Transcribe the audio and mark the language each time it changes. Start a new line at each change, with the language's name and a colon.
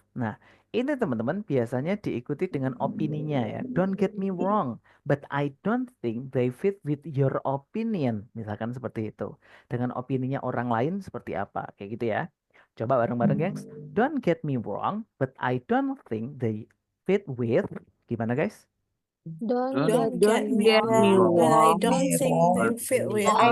Indonesian: Nah, ini teman-teman biasanya diikuti dengan opininya ya.
English: Don't get me wrong, but I don't think they fit with your opinion.
Indonesian: Misalkan seperti itu. Dengan opininya orang lain seperti apa? Kayak gitu ya. Coba bareng-bareng, gengs.
English: Don't get me wrong, but I don't think they fit with.
Indonesian: Gimana, guys?
English: Don't Don't get get me wrong, but I don't think they fit with.